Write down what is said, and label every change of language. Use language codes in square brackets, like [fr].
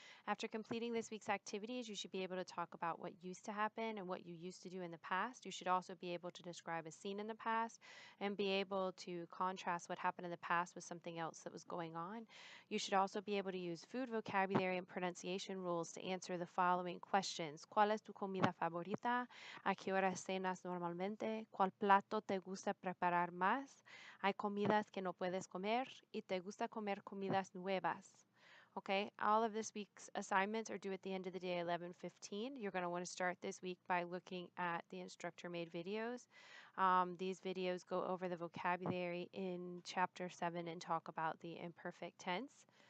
[en] After completing this week's activities, you should be able to talk about what used to happen and what you used to do in the past. You should also be able to describe a scene in the past and be able to contrast what happened in the past with something else that was going on. You should also be able to use food vocabulary and pronunciation rules to answer the following questions. [es] ¿Cuál es tu comida favorita? ¿A qué hora cenas normalmente? ¿Cuál plato te gusta preparar más? ¿Hay comidas que no puedes comer? ¿Y te gusta comer comidas nuevas? [en] Okay, all of this week's assignments are due at the end of the day, 11:15. You're going to want to start this week by looking at the instructor made videos. These videos go over the vocabulary in chapter 7 and talk about the imperfect tense.